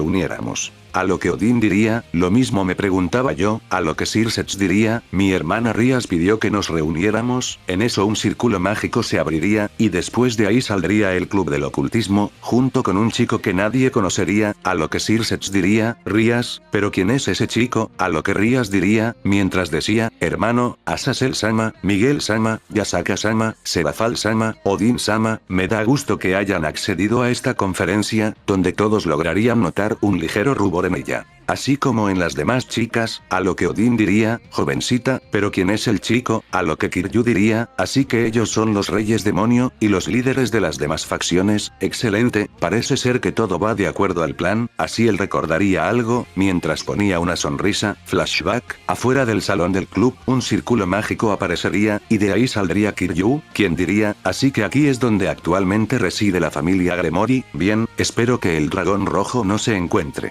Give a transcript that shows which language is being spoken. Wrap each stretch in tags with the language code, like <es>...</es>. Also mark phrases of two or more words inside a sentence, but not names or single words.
<es>A lo que Odín diría, Lo mismo me preguntaba yo, a lo que Circe diría, mi hermana Rías pidió que nos reuniéramos, en eso un círculo mágico se abriría, y después de ahí saldría el club del ocultismo, junto con un chico que nadie conocería, a lo que Circe diría, Rías, pero ¿quién es ese chico? A lo que Rías diría, mientras decía, hermano, Azazel-sama, Miguel-sama, Yasaka-sama, Serafal-sama, Odin-sama, me da gusto que hayan accedido a esta conferencia, donde todos lograrían notar un ligero rubor en ella. Así como en las demás chicas, a lo que Odin diría, jovencita, pero ¿quién es el chico? A lo que Kiryu diría, así que ellos son los reyes demonio, y los líderes de las demás facciones, excelente, parece ser que todo va de acuerdo al plan, así él recordaría algo, mientras ponía una sonrisa, flashback, afuera del salón del club, un círculo mágico aparecería, y de ahí saldría Kiryu, quien diría, así que aquí es donde actualmente reside la familia Gremory, bien, espero que el dragón rojo no se encuentre.</es>